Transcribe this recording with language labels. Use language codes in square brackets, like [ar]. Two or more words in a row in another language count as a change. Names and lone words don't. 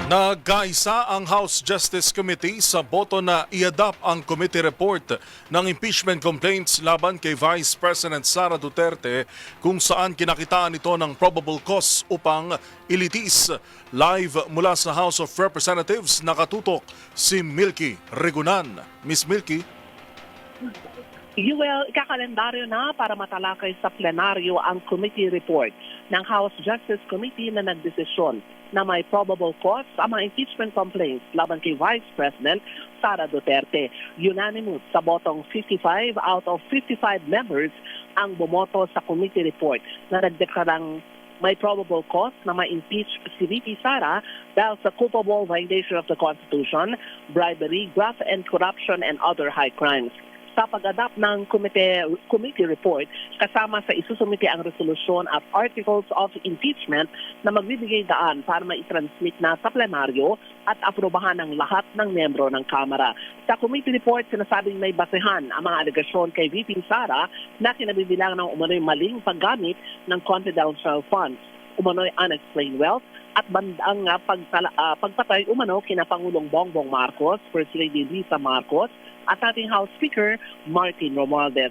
[tl] Nagkaisa ang House Justice Committee sa boto na i-adopt ang [en] committee report [tl] ng [en] impeachment complaints [tl] laban kay Vice President Sara Duterte kung saan kinakitaan ito ng [en] probable cause [tl] upang ilitis. Live mula sa House of Representatives, nakatutok si Milky Regunan. Miss Milky? Well, ikakalendaryo na para matalakay sa plenaryo ang [en] committee report [tl] ng House Justice Committee na nagdesisyon na may [en] probable cause [tl] ang mga [en] impeachment complaints [tl] laban kay Vice President Sara Duterte. Unanimous sa botong 55 out of 55 members ang bumoto sa [en] committee report [tl] na nagdeklarang may [en] probable cause [tl] na ma-impeach si VP Sara dahil sa [en] culpable violation of the Constitution, bribery, graft and corruption and other high crimes. [tl] Sa pag-adapt ng [en] committee report, [tl] kasama sa isusumite ang resolusyon at [en] articles of impeachment [tl] na magbibigay daan para ma-transmit na sa plenaryo at aprobahan ng lahat ng membro ng Kamara. Sa [en] committee report, [tl] sinasabing may basehan ang mga alegasyon kay VP Sara na kinabibilang ng umano'y maling paggamit ng [en] confidential funds, [tl] umano'y [en] unexplained wealth, [tl] at bandang pagpatay umano kina Pangulong Bongbong Marcos, First Lady Lisa Marcos, at ating House Speaker Martin Romualdez.